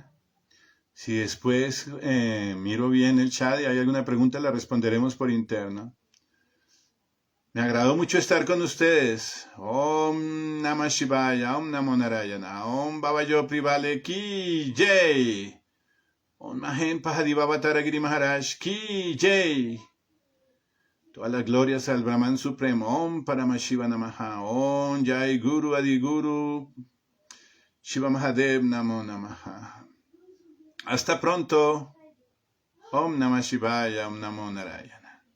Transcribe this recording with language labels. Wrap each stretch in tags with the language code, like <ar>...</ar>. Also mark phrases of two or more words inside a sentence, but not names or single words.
<es>Si después miro bien el chat y hay alguna pregunta, la responderemos por interno. Me agradó mucho estar con ustedes.</es> <sa>Om Namah Shivaya, Om Namo Narayana,</sa> <hi>ॐ बाबायो प्रिवाले की जय. ॐ महेन पहाड़ीववतार गिरी महाराज की जय.</hi> <es>Todas las glorias al Brahman Supremo.</es> <sa>Om Paramashiva Namaha. Om Jai Guru Adi Guru. Shiva Mahadev Namo Namaha.</sa> <es>Hasta pronto.</es> <sa>Om Namah Shivaya, Om Namo Narayana.</sa>